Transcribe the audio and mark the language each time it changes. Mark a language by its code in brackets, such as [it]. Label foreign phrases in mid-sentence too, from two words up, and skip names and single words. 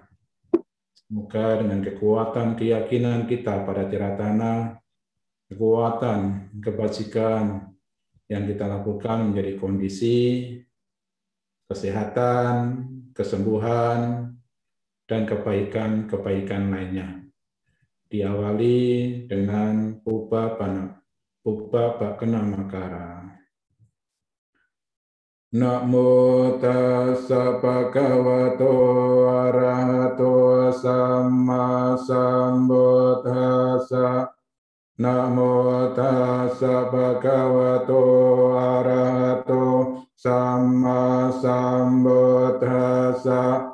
[id] Semoga dengan kekuatan keyakinan kita pada Tiratana, kekuatan kebajikan yang kita lakukan menjadi kondisi kesehatan, kesembuhan, dan kebaikan-kebaikan lainnya. Diawali dengan Pubbā Pakkhana Makara. [pi] Namo tassa bhagavato arahato samma sambuddhassa. Namo tassa bhagavato arahato samma sambuddhassa.